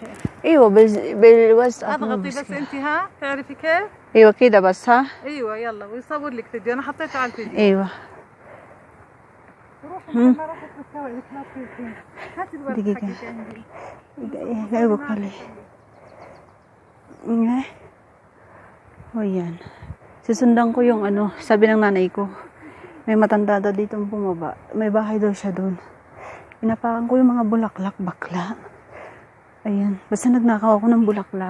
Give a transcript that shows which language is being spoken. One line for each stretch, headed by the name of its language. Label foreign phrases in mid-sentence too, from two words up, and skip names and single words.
Arabic: ايوه بالواتساب اضغطي بس انت ها تعرفي كيف. ايوه كده بس ها. ايوه يلا ويصور لك فيديو انا حطيته على الفيديو. ايوه روحي ما راحت تسوي لك ما تفيدين. هاتي الورد حقك عندي. ايوه كله.
Filipino: O yan. Sisundan ko yung ano, sabi ng nanay ko. May matanda daw dito bumaba. May bahay daw siya doon. Inapakan ko yung mga bulaklak, bakla. Ayan. Basta nagnakaw ako ng bulaklak.